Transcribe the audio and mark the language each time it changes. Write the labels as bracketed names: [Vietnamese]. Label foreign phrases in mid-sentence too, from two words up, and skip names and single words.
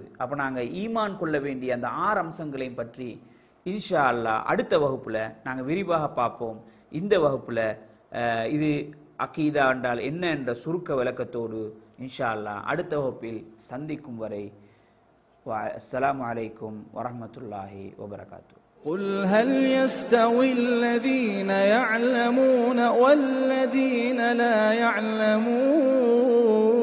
[Tamil] அப்போ நாங்கள் ஈமான் கொள்ள வேண்டிய அந்த 6 அம்சங்களையும் பற்றி [Arabic] إن شاء الله [Tamil] அடுத்த வகுப்பில் நாங்கள் விரிவாக பார்ப்போம். இந்த வகுப்பில் இது அகீதா என்றால் என்ன என்ற சுருக்க விளக்கத்தோடு [Arabic] إن شاء الله [Tamil] அடுத்த வகுப்பில் சந்திக்கும் வரை [Arabic] السلام عليكم ورحمة الله وبركاته. قل هل يستوي الذين يعلمون والذين لا يعلمون